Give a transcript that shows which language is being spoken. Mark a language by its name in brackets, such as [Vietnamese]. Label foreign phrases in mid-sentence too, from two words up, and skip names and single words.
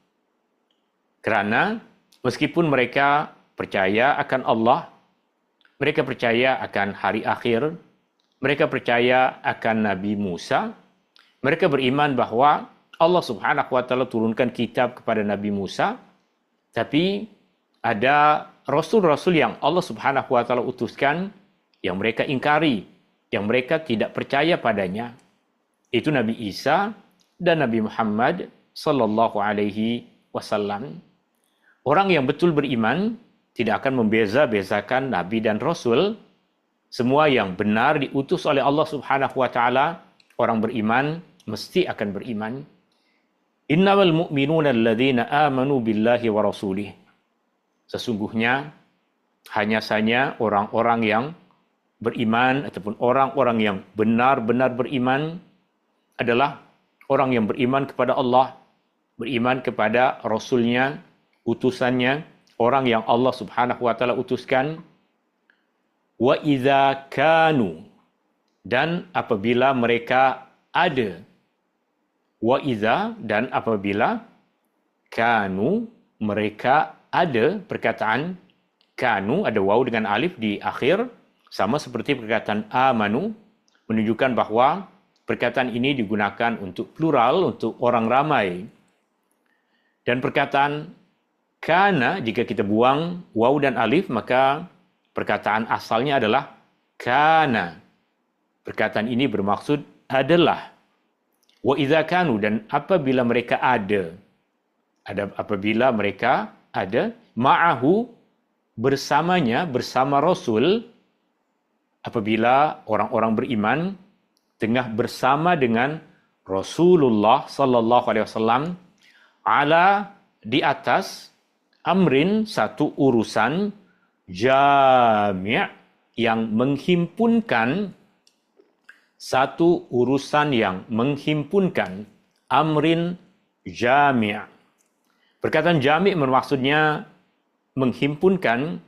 [Malay] Kerana meskipun mereka percaya akan Allah, mereka percaya akan hari akhir, mereka percaya akan Nabi Musa, mereka beriman bahawa Allah [Arabic] سبحانه وتعالى [Malay] turunkan kitab kepada Nabi Musa, tapi ada rasul-rasul yang Allah [Arabic] سبحانه وتعالى [Malay] utuskan yang mereka ingkari, yang mereka tidak percaya padanya. Itu Nabi Isa dan Nabi Muhammad [Arabic] صلى الله عليه وسلم. [Malay] Orang yang betul beriman tidak akan membeza-bezakan nabi dan rasul. Semua yang benar diutus oleh Allah [Arabic] سبحانه وتعالى [Malay] Orang beriman mesti akan beriman. [Arabic] إنما المؤمنون الذين آمنوا بالله ورسوله. [Malay] Sesungguhnya hanya saja orang-orang yang beriman ataupun orang-orang yang benar-benar beriman adalah orang yang beriman kepada Allah, beriman kepada Rasulnya, utusannya, orang yang Allah [Arabic] سبحانه وتعالى [Malay] utuskan. [Arabic] وإذا كانوا, [Malay] dan apabila mereka ada. [Arabic] وإذا, [Malay] dan apabila kanu, mereka ada. Perkataan kanu ada waw dengan alif di akhir, sama seperti perkataan amanu, menunjukkan bahawa perkataan ini digunakan untuk plural, untuk orang ramai. Dan perkataan kana, jika kita buang waw dan alif, maka perkataan asalnya adalah kana. Perkataan ini bermaksud adalah. [Arabic] وإذا كانوا, [Malay] dan apabila mereka ada. Apabila mereka ada, ma'ahu, bersamanya, bersama Rasul. Apabila orang-orang beriman tengah bersama dengan Rasulullah [Arabic] صلى الله عليه وسلم [Malay] ala, di atas amrin, satu urusan jami', yang menghimpunkan, satu urusan yang menghimpunkan, [Arabic] أمر جامع'. [Malay] Perkataan jami' bermaksudnya menghimpunkan.